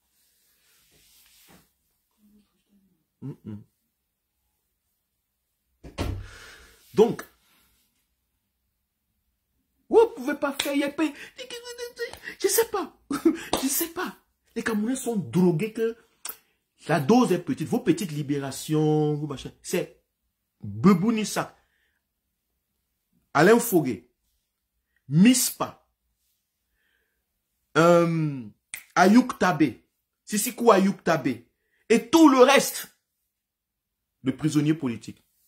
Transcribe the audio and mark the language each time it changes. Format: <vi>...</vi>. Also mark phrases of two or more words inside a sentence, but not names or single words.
<fr>Donc, vous ne pouvez pas faire... Je ne sais pas. Je ne sais pas. Les Camerounais sont drogués que la dose est petite. Vos petites libérations, vos machins, c'est Bebounissa, Alain Foguet, Mispa, Ayouk Tabé, Sisikou Ayouk Tabé, et tout le reste de prisonniers politiques.</fr>